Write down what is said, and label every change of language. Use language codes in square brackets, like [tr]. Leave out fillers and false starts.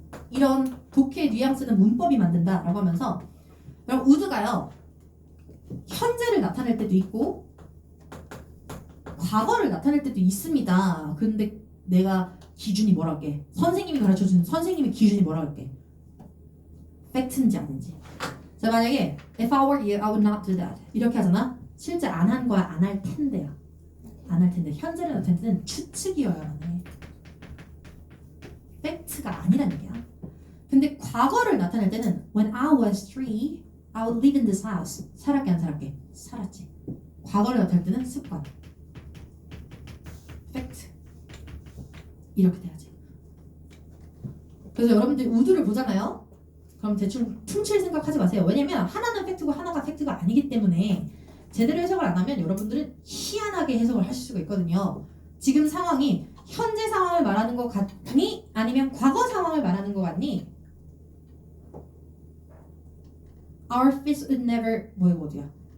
[ko] 이런 독해의 뉘앙스는 문법이 만든다 라고 하면서 그럼 우드가요 현재를 나타낼 때도 있고 과거를 나타낼 때도 있습니다. 근데 내가 기준이 뭐라 할게? 선생님이 가르쳐주는 선생님의 기준이 뭐라 할게? 팩트인지 아닌지. 자 만약에 [en] if I were you, I would not do that [ko] 이렇게 하잖아. 실제 안 한 거야 안 할 텐데요. 안 할 텐데 현재를 나타낼 때는 추측이어야만 해. 팩트가 아니라는 얘기야. 근데 과거를 나타낼 때는 [en] when I was 3, I would live in this house. [ko] 살았게 안 살았게? 살았지. 과거를 나타낼 때는 습관. 팩트. 이렇게 돼야지. 그래서 여러분들이 우드를 보잖아요. 그럼 대충 퉁칠 생각하지 마세요. 왜냐면 하나는 팩트고 하나가 팩트가 아니기 때문에 제대로 해석을 안 하면 여러분들은 희한하게 해석을 하실 수가 있거든요. 지금 상황이 현재 상황을 말하는 것 같니? 아니면 과거 상황을 말하는 것 같니? [en] Our fish would never [ko] 뭐야 어디야?